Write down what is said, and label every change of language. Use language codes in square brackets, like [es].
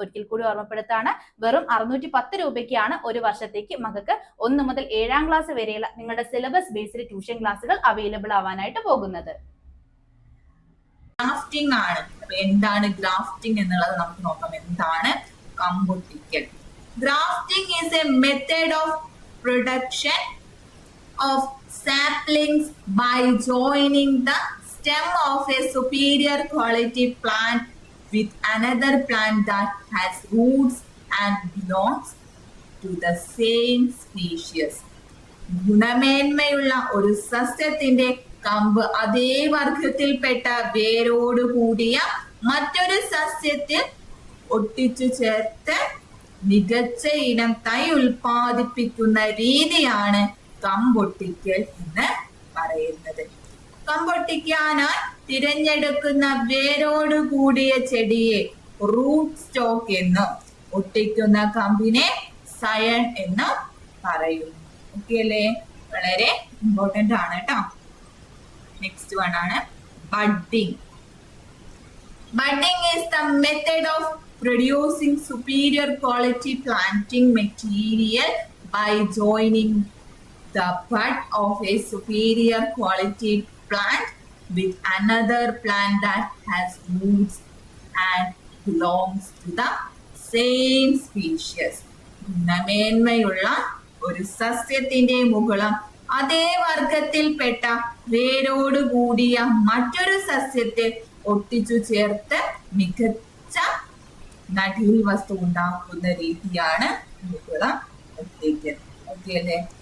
[ml] ഒരിക്കൽ കൂടി ഓർമ്മപ്പെടുത്താണ്, വെറും 610 രൂപയ്ക്കാണ് ഒരു വർഷത്തേക്ക് മക്കൾക്ക് 1 മുതൽ 7ാം ക്ലാസ് വരെയുള്ള നിങ്ങളുടെ സിലബസ് ബേസ്ഡ് ട്യൂഷൻ ക്ലാസ്സുകൾ അവൈലബിൾ ആവാനായിട്ട് പോകുന്നത്. ഗ്രാഫ്റ്റിംഗ് ആണ്. അപ്പൊ എന്താണ് ഗ്രാഫ്റ്റിംഗ് എന്നുള്ളത് നമുക്ക് നോക്കാം. എന്താണ് കമ്പൊട്ടിക്കൽ? [en] Grafting is a method of production of saplings by joining the stem of a superior quality plant with another plant that has roots and belongs to the same species. [ml] ഗുണമേന്മയുള്ള ഒരു സസ്യത്തിന്റെ കമ്പ് അതേ വർഗത്തിൽപ്പെട്ട വേരോട് കൂടിയ മറ്റൊരു സസ്യത്തിൽ ഒട്ടിച്ചു ചേർത്ത് മികച്ച ഇനം തൈ ഉൽപ്പാദിപ്പിക്കുന്ന രീതിയാണ് കമ്പൊട്ടിക്കൽ എന്ന് പറയുന്നത്. കമ്പൊട്ടിക്കാനായി തിരഞ്ഞെടുക്കുന്ന വേരോട് കൂടിയ ചെടിയെ റൂട്ട് സ്റ്റോക്ക് എന്നും ഒട്ടിക്കുന്ന കമ്പിനെ സയൺ എന്നും പറയുന്നു. ഓക്കെ അല്ലേ? വളരെ ഇമ്പോർട്ടന്റ് ആണ് കേട്ടോ. [en] next one [ml] ആണ് budding. [en] Budding is the method of producing superior quality planting material by joining the bud of a superior quality plant with another plant that has roots and belongs to the same species. [ml] ഗുണമേന്മയുള്ള ഒരു സസ്യത്തിന്റെ മുകുളം അതേ വർഗത്തിൽപ്പെട്ട വേരോട് കൂടിയ മറ്റൊരു സസ്യത്തെ ഒട്ടിച്ചു ചേർത്ത് മികച്ച നടീൽ വസ്തു ഉണ്ടാക്കുന്ന രീതിയാണ് മുകുളം ഒട്ടിക്കൽ. ഓക്കെ അല്ലേ?